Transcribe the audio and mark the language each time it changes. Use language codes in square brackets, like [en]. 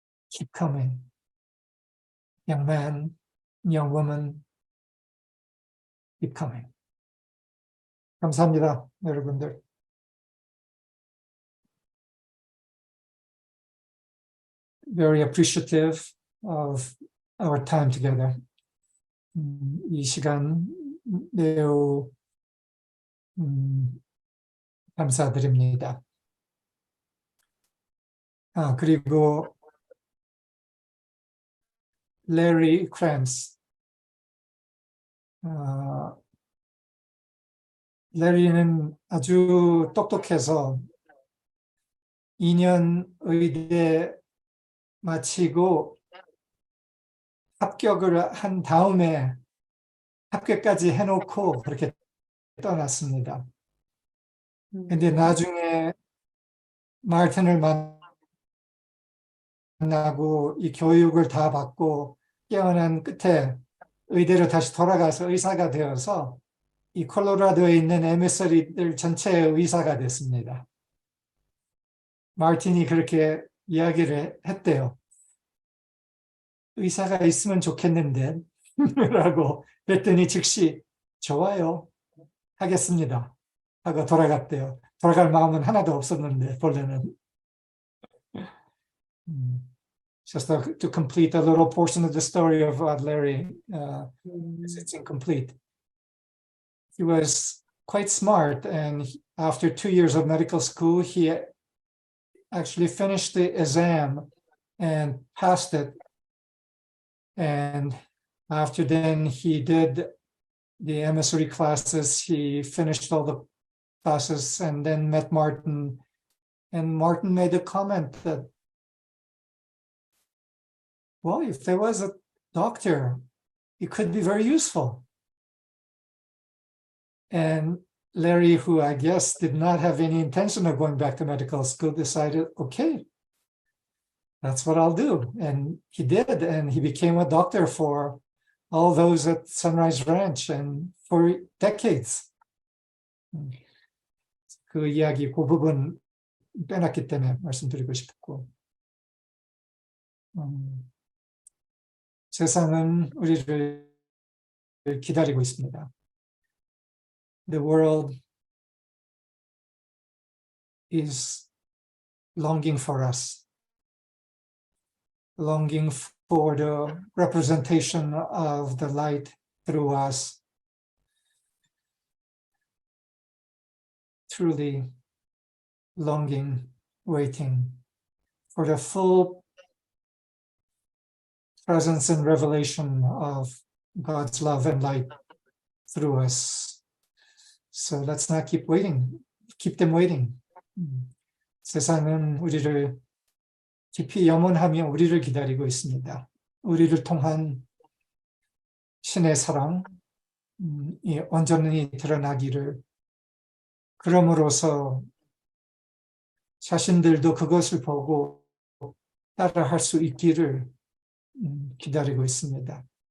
[en] Keep coming. Young man, young woman, keep coming. [ko] 감사합니다, 여러분들. [en] Very appreciative of our time together. [ko] 이 시간 매우 감사드립니다. 그리고 Larry Kranz. 레리는 아주 똑똑해서 2년 의대 마치고 합격을 한 다음에 합격까지 해놓고 그렇게 떠났습니다. 근데 나중에 마르틴을 만나고 이 교육을 다 받고 깨어난 끝에 의대로 다시 돌아가서 의사가 되어서 이 콜로라도에 있는 MS리들 전체의 의사가 됐습니다. 마르틴이 그렇게 이야기를 했대요. 의사가 있으면 좋겠는데 라고 그랬더니 즉시 좋아요, 하겠습니다 하고 돌아갔대요. 돌아갈 마음은 하나도 없었는데 본래는. [en] Just to complete a little portion of the story of Larry, it's incomplete. He was quite smart, and after 2 years of medical school, he actually finished the exam and passed it. And after then, he did the MSRE classes. He finished all the classes and then met Martin. And Martin made a comment that, well, if there was a doctor, it could be very useful. And Larry, who I guess did not have any intention of going back to medical school, decided, okay, that's what I'll do. And he did, and he became a doctor for all those at Sunrise Ranch and for decades. [ko] 그 이야기, 그 부분 빼놨기 때문에 말씀드리고 싶고. 세상은 우리를 기다리고 있습니다. [en] The world is longing for us, longing for the representation of the light through us, truly longing, waiting for the full presence and revelation of God's love and light through us. So let's not keep waiting. Keep them waiting. [ko] 세상은 우리를 깊이 염원하며 우리를 기다리고 있습니다. 우리를 통한 신의 사랑이 온전히 드러나기를, 그럼으로써 자신들도 그것을 보고 따라할 수 있기를 기다리고 있습니다.